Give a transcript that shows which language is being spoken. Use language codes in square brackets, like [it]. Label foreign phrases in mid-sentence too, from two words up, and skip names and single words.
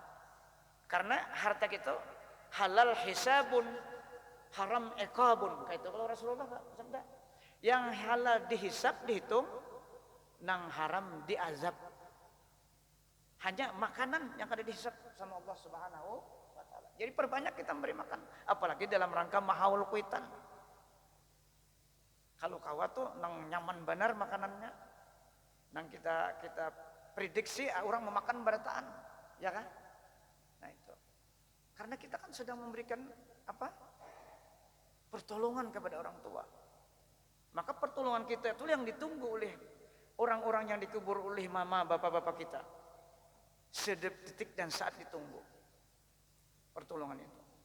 [id] Karena harta itu [ar] halal hisabun, haram iqabun. [bjn] Kayak itu kalau Rasulullah sabda. Yang halal dihisab, dihitung, nang haram diazab. [id] Hanya makanan yang ada dihisab sama Allah [ar] Subhanahu wa taala. [bjn] Jadi perbanyak kita memberi makan, apalagi dalam rangka mahaul kuitan. Kalau kawa tuh nang nyaman benar makanannya, nang kita prediksi orang memakan berataan, [id] ya kan? Nah itu. Karena kita kan sedang memberikan apa? Pertolongan kepada orang tua. Maka pertolongan kita itu yang ditunggu oleh orang-orang yang dikubur oleh mama bapak-bapak kita. Sedetik dan saat ditunggu pertolongan itu.